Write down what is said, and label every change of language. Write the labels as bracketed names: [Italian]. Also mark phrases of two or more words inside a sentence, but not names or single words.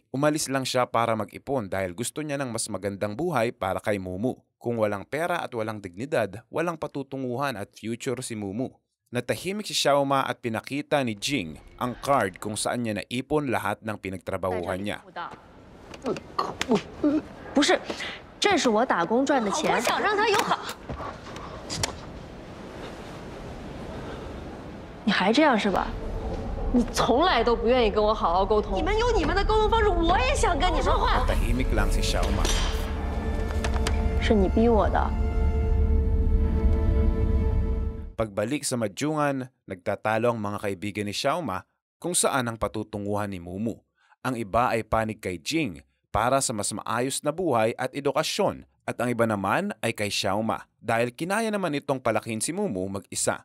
[Filipino] Umalis lang siya para mag-ipon dahil gusto niya ng mas magandang buhay para kay Mumu. Kung walang pera at walang dignidad, walang patutunguhan at future si Mumu. Natahimik si Xiaoma at pinakita ni Jing ang card kung saan niya naipon lahat ng pinagtrabahuhan niya. [Chinese] 不是，这是我打工赚的钱。我想让他有好。你还这样是吧？你从来都不愿意跟我好好沟通。你们有你们的沟通方式，我也想跟你说话。 [Filipino] Tahimik lang si Xiaoma. [Chinese] 是你逼我的。 [Filipino] Pagbalik sa Mahjongan, nagtatalo ang mga kaibigan ni Xiaoma kung saan ang patutunguhan ni Mumu. Ang iba ay panig kay Jing para sa mas maayos na buhay at edukasyon At ang iba naman ay kay Xiaoma dahil kinaya naman itong palakin si Mumu mag-isa.